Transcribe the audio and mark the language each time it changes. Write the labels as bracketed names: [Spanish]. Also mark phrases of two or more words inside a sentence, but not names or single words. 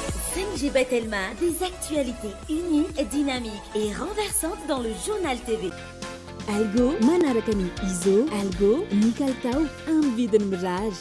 [French] Senjibet Elma, des actualités unies, dynamiques et renversantes dans le journal TV. [Malagasy] Algo manaraka ny izo algo ny kalitao amin'ny vidiny mirary